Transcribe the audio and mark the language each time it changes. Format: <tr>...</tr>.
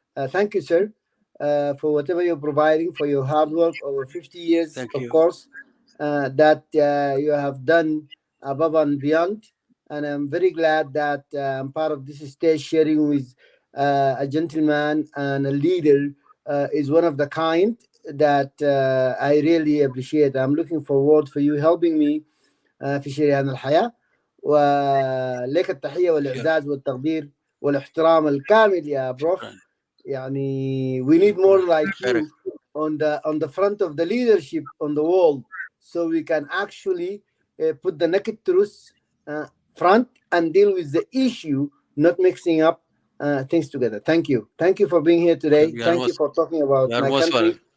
<en>Thank you, sir, for whatever you're providing, for your hard work over 50 years, of course, that you have done above and beyond. And I'm very glad that I'm part of this stage sharing with a gentleman and a leader is one of the kind that I really appreciate.</en> <ar>I'm looking forward for you helping me في شريان الحياة، ولك التحية والإعزاز والتقدير والاحترام الكامل يا بروف.</ar> <en>يعني we need more like you on the front of the leadership on the world, so we can actually put the naked truth front and deal with the issue, not mixing up things together. Thank you for being here today. Thank you for talking about my country.</en>